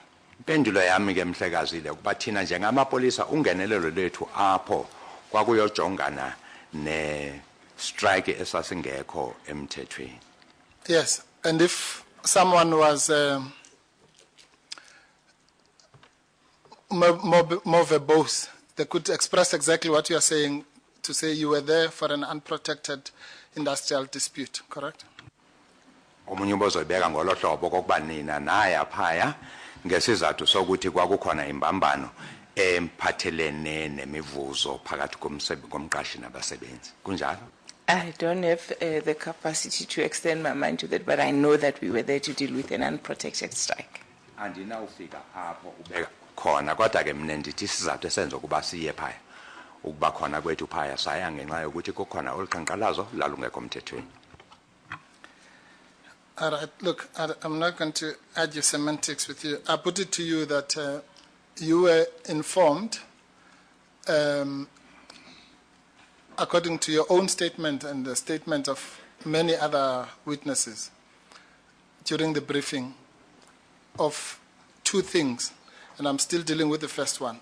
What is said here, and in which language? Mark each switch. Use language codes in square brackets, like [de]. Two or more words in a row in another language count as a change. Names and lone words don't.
[xh] Impendulo yami ke mhlekazi le ukuba thina njengamapolisa ungenelelo lethu apho kwakuyojongana ne strike esasingekho emthethweni. [en] Yes, and if someone was more verbose, they could express exactly what you are saying, to say you were there for an unprotected industrial dispute, correct? [xh] Omunye ubozoyibeka ngolo hlobo kokuba nina naya phaya ngesizathu sokuthi kwakukhona imbambano emphathelene nemivuzo phakathi komqashi nabasebenzi. Kunjalo? [en] I don't have the capacity to extend my mind to that, but I know that we were there to deal with an unprotected strike. [xh] Andinawufika apho ubeka khona kodwa ke mina ndithi isizathu esenza ukuba siye phaya ukuba khona kwethu phaya saya ngenxa yokuthi kukhona oluqhankqalazo lalungekho emthethweni. [en] All right, look, I'm not going to argue semantics with you. I put it to you that you were informed, according to your own statement and the statement of many other witnesses during the briefing, of two things, and I'm still dealing with the first one.